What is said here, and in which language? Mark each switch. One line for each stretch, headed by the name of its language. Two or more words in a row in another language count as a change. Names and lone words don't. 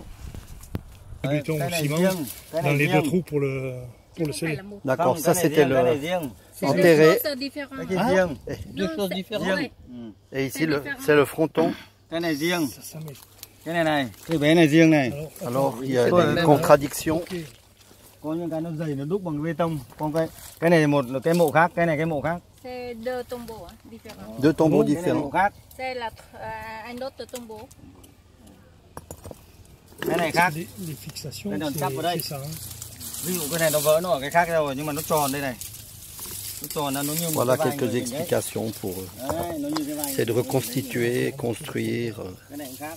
French: Du béton au ciment dans les deux trous pour le sceller. D'accord, ça c'était le enterré. Deux choses différentes. Et ici c'est le fronton. Alors il y a des contradictions.
Vietnamese: Có những cái nó dày nó đúc bằng bê tông, còn cái này một cái mộ khác, cái này cái mộ khác.
French: C'est deux tombeaux différents. Deux tombeaux
Vietnamese: Cái này mộ
French: différents.
Vietnamese: khác,
French: C'est un autre tombeau.
Vietnamese: cái này khác.
French: Les fixations,
Vietnamese: Cái đường cắp ở đây.
French: c'est ça. Hein.
Vietnamese: Ví dụ cái này nó vỡ nó ở cái khác rồi nhưng mà nó tròn đây này. Nó tròn là nó như một
French: Voilà
Vietnamese: cái vai
French: quelques
Vietnamese: người mình đấy.
French: explications pour
Vietnamese: Đấy, nó như cái vai
French: essayer de
Vietnamese: người mình.
French: reconstituer, construire,
Vietnamese: Cái này cũng khác.